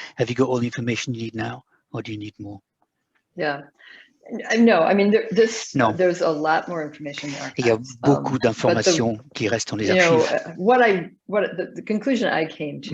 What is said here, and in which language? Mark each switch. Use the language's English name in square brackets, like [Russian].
[English] Have you got all the information you need now, or do you need more? Yeah. No, I mean, there's a lot more information there. [French] Il y a beaucoup d'informations qui restent dans les archives. [English] The conclusion I came to.